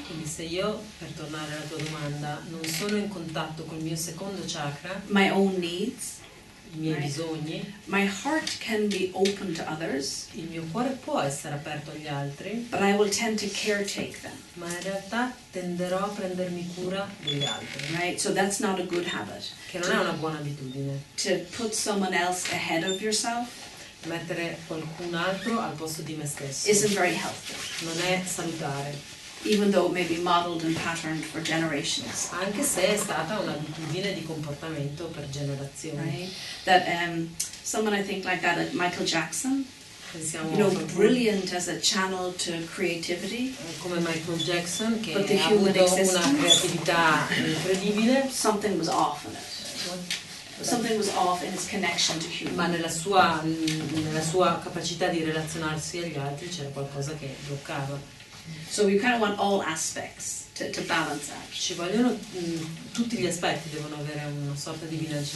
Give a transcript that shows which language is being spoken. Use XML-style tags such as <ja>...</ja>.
<it>Quindi se io, per tornare alla tua domanda, non sono in contatto col mio secondo chakra,</it> <en>my own needs,</en> <it>i miei</it> <en>Right.</en> <it>bisogni,</it> <en>my heart can be open to others,</en> <it>il mio cuore può essere aperto agli altri,</it> <en>but I will tend to caretake them,</en> <it>ma in realtà tenderò a prendermi cura degli altri,</it> <en>right? So that's not a good habit.</en> <it>che non è una buona abitudine.</it> <en>To put someone else ahead of yourself</en> <it>Mettere qualcun altro al posto di me stesso</it> <en>isn't very healthy,</en> <it>non è salutare,</it> <en>even though it may be modeled and patterned for generations,</en> <it>anche se è stata un'abitudine di comportamento per generazioni.</it> <en>right? That someone I think like that, like Michael Jackson,</en> <it>Pensiamo</it> <en>you know,</en> <it>a qualcuno</it> <en>brilliant as a channel to creativity,</en> <it>come Michael Jackson, che</it> <en>But the</en> <it>ha</it> <en>human</en> <it>avuto una</it> <en>existence?</en> <it>creatività incredibile,</it> <en>something was off in it. Something was off in its connection to</en> <it>ma</it> <en>human.</en> <it>nella sua capacità di relazionarsi agli altri c'era qualcosa che bloccava.</it> <en>So we kind of want all aspects to balance out.</en> <it>Ci vogliono tutti gli aspetti, devono avere una sorta di bilanciamento.</it>